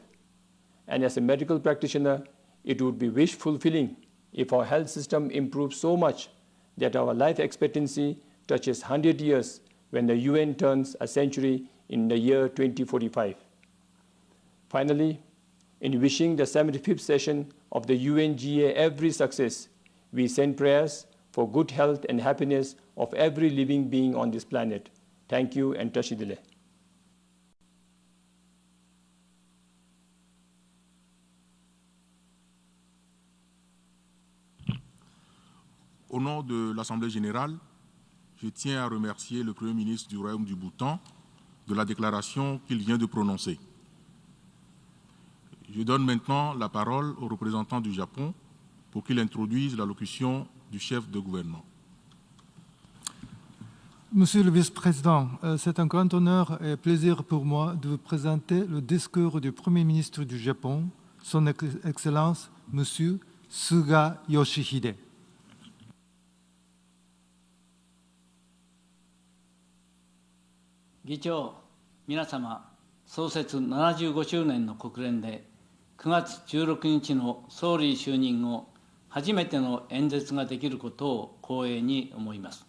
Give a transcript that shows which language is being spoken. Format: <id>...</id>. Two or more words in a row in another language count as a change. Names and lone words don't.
<en>And as a medical practitioner, it would be wish-fulfilling if our health system improves so much that our life expectancy touches 100 years when the UN turns a century in the year 2045. Finally, in wishing the 75th session of the UNGA every success, we send prayers for good health and happiness of every living being on this planet. Thank you and Tashidile.</en> <fr>Au nom de l'Assemblée générale, je tiens à remercier le Premier ministre du Royaume du Bhoutan de la déclaration qu'il vient de prononcer. Je donne maintenant la parole au représentant du Japon pour qu'il introduise l'allocution du chef de gouvernement. Monsieur le vice-président, c'est un grand honneur et plaisir pour moi de vous présenter le discours du Premier ministre du Japon, Son Excellence, Monsieur Suga Yoshihide.</fr> <ja>議長、皆様、創設75周年の国連で9月16日の総理就任後、初めての演説ができることを光栄に思います。</ja>